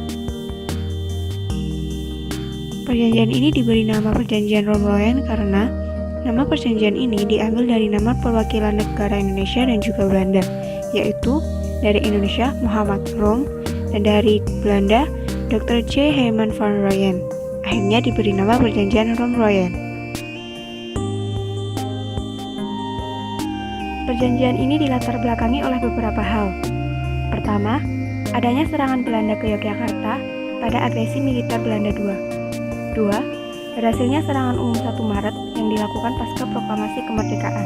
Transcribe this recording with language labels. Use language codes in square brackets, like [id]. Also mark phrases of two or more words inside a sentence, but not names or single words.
[id] Perjanjian ini diberi nama Perjanjian Romroyen karena nama perjanjian ini diambil dari nama perwakilan negara Indonesia dan juga Belanda, yaitu dari Indonesia Muhammad Rom dan dari Belanda Dr. J. Herman van Rooyen. Akhirnya diberi nama Perjanjian Romroyen. Perjanjian ini dilatar belakangi oleh beberapa hal. Pertama, adanya serangan Belanda ke Yogyakarta pada agresi militer Belanda II. Dua, berhasilnya serangan umum 1 Maret yang dilakukan pasca proklamasi kemerdekaan.